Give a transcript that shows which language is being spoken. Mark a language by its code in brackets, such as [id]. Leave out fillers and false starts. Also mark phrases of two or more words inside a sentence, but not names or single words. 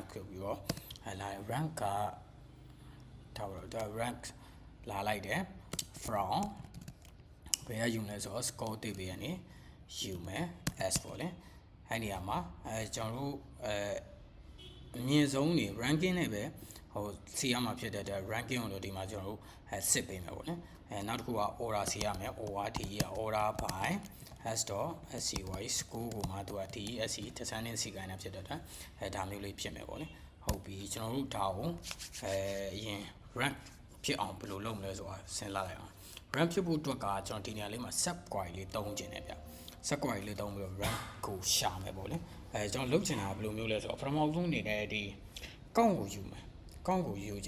[my] ဆိုပြီးတော့လာ rank ကထားပါတော့ rank လာလိုက်တယ် from ဘယ်ကယူမလဲဆိုတော့ score ဒီဘယ်ကနေယူမယ် s ပေါ့လေအဲ့ဒီမှာကျွန်တော်တို့အမြင့်ဆုံးနေ ranking နဲ့ပဲစီရမှာဖြစ်တဲ့ ranking ကိုဒီမှာကျွန်တော်တို့စစ်ပေးမယ်ပေါ့လေနောက်တစ်ခုက order စီရမယ် [en] ORD order by [my] s.scy school ကိုမှသူက [en] DESC descending [my] စီကိုင်းတာဖြစ်တဲ့အတွက်ဒါမျိုးလေးဖြစ်မယ်ပေါ့လေဟုတ်ပြီကျွန်တော်တို့ဒါကိုအရင် rank ဖြစ်အောင်ဘယ်လိုလုပ်မလဲဆိုတာစဉ်းစားလိုက်အောင် rank ဖြစ်ဖို့အတွက်ကကျွန်တော်ဒီနေရာလေးမှာ [en] sub query [my] လေးသုံးခြင်းနဲ့ဗျ [en] sub query [my] လေးသုံးပြီးတော့ rank ကိုရှာမယ်ပေါ့လေကျွန်တော်လုပ်ချင်တာဘယ်လိုမျိုးလဲဆိုတော့ပထမဆုံးအနေနဲ့ဒီကောင့်ကိုယူမယ်ကောင့်ကိုယူခြင်း